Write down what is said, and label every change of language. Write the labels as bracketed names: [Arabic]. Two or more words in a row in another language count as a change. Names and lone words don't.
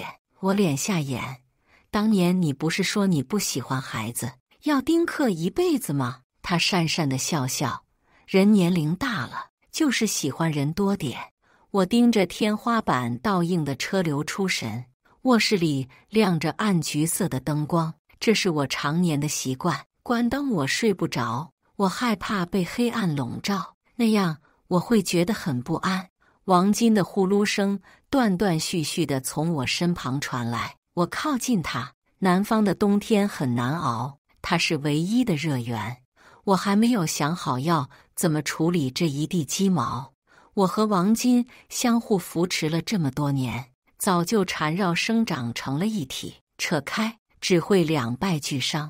[Chinese] 我臉下眼，當年你不是說你不喜歡孩子，要丁克一輩子嗎？他讪讪地笑笑，人年齡大了，就是喜歡人多點。我盯着天花板倒映的車流出神，臥室裡亮着暗橘色的燈光，這是我常年的習慣。關燈我睡不着，我害怕被黑暗籠罩，那樣我會覺得很不安。王金的呼嚕聲斷斷續續地從我身旁傳來，我靠近他。南方的冬天很難熬，他是唯一的熱源。我還沒有想好要怎麼處理這一地雞毛。我和王金相互扶持了這麼多年，早就纏繞生長成了一體，扯開只會兩敗俱傷。